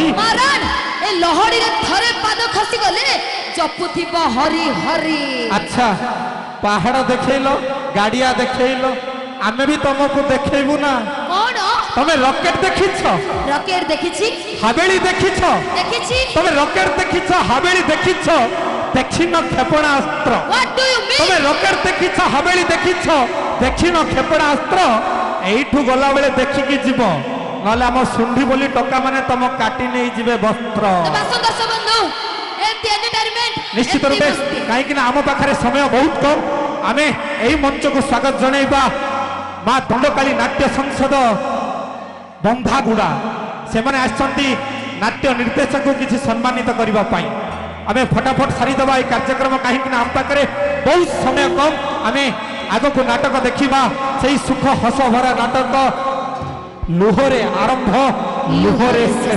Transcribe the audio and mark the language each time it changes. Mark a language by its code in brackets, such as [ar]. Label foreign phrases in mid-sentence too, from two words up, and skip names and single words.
[or] ମାରାନ ଏ ଲହରୀରେ ଥରେ ପାଦ ଖସି ଗଲେ ଜପୁଥିବ ହରି ହରି ଆଚ୍ଛା ପାହାଡ଼ ଦେଖେଇଲ ଗାଡ଼ିଆ ଦେଖେଇଲ ଆମେ ବି ତମକୁ ଦେଖେଇବୁ ନା କଣ ତମେ ରକେଟ ଦେଖିଛ ରକେଟ ଦେଖିଛି ହାବେଳି ଦେଖିଛ ଦେଖିଛି ତମେ ରକେଟ ଦେଖିଛ ହାବେଳି ଦେଖିଛ ଦେଖିନ କ୍ଷେପଣାସ୍ତ୍ର [en] What do you mean? [or] ତମେ ରକେଟ ଦେଖିଛ ହାବେଳି ଦେଖିଛ ଦେଖିନ କ୍ଷେପଣାସ୍ତ୍ର ଏଇଠୁ ଗଲାବେଳେ ଦେଖିକି ଯିବ ନହେଲେ ଆମ ଶୁଣ୍ଢି ବୋଲି ଟୋକା ମାନେ ତମ କାଟି ନେଇଯିବେ ବସ୍ତ୍ର ତେବେ ଆସନ୍ତୁ ଦର୍ଶକ ବନ୍ଧୁ ଏମିତି ଏଣ୍ଟରଟେନମେଣ୍ଟ ନିଶ୍ଚିତ ରୂପେ କାହିଁକି ନା ଆମ ପାଖରେ ସମୟ ବହୁତ କମ୍ ଆମେ ଏହି ମଞ୍ଚକୁ ସ୍ୱାଗତ ଜଣାଇବା ମା ଦଣ୍ଡକାଳୀ ନାଟ୍ୟ ସଂସଦ ବନ୍ଧାଗୁଡ଼ା ସେମାନେ ଆସିଛନ୍ତି ନାଟ୍ୟ ନିର୍ଦ୍ଦେଶକଙ୍କୁ କିଛି ସମ୍ମାନିତ କରିବା ପାଇଁ ଆମେ ଫଟାଫଟ ସାରିଦେବା ଏହି କାର୍ଯ୍ୟକ୍ରମ କାହିଁକି ନା ଆମ ପାଖରେ ବହୁତ ସମୟ କମ୍ ଆମେ ଆଗକୁ ନାଟକ ଦେଖିବା ସେଇ ସୁଖ ହସ ଭରା ନାଟକ ଲୁହରେ ଆରମ୍ଭ ଲୁହରେ ଶେଷ